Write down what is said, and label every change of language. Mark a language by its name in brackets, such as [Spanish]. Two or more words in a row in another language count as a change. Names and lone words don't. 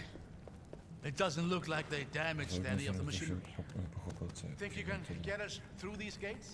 [English] It doesn't look like they damaged any of the machinery. [Czech] Pochopil, co je [English] Think you can [Czech] předmětem. [English] get us through these gates?